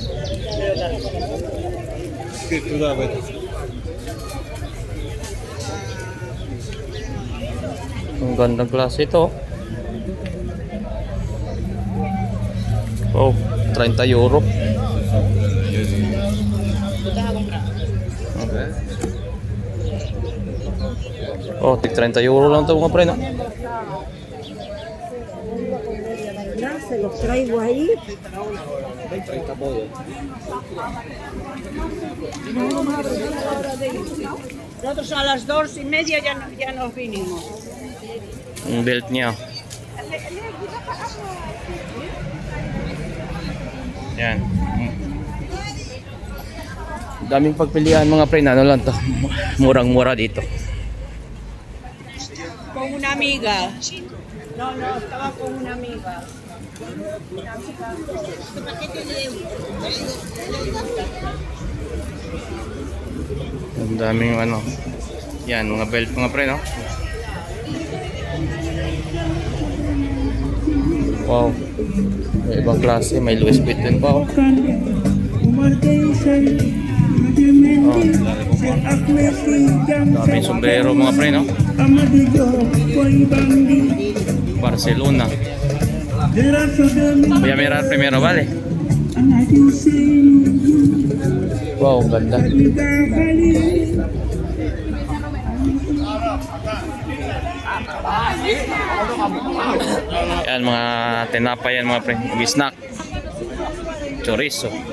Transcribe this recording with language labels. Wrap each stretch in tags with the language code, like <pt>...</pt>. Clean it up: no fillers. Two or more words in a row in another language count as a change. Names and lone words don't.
<tl>Ang gandang klase ito. Oh, 30 euro. Okay. Oh, tig 30 euro lang ito mga pre, no?</tl> <es>Se los traigo ahí. Nosotros a las 2:30 ya nos vinimos.</es> <tl>Ang belt niya. Yan. Daming pagpilian mga pre, ano lang to. Murang-mura dito.</tl> <es>Con una amiga. No, estaba con una amiga.</es> <tl>Ang daming ano. Yan, mga belt mga pre, no? Wow. May ibang klase, may Louis Vuitton pa oh. Daming sombrero mga pre, no? Barcelona.</tl> <es>Voy a mirar primero, vale?</es> <tl>Wow, ganda. Yan mga tinapay yan mga pre, snack, chorizo.</tl>